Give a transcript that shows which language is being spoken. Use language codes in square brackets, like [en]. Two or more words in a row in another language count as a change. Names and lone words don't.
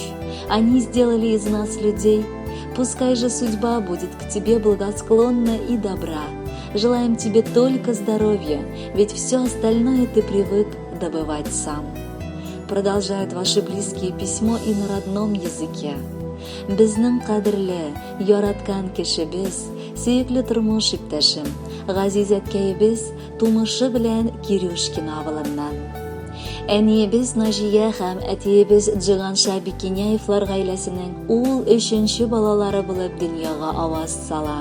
[ru] Они сделали из нас людей. Пускай же судьба будет к тебе благосклонна и добра. Желаем тебе только здоровья, ведь все остальное ты привык добывать сам. Продолжают ваши близкие письмо и на родном языке. [tt] Безнең кадерле, яраткан кешебез, сөекле тормыш иптәшем, газиз әткәебез тумышы белән Кирюшкин авылыннан. Әниебез Наҗия һәм әтиебез Джиганша Бекеняевлар гаиләсенең ул 3нче балалары булып дөньяга аваз сала.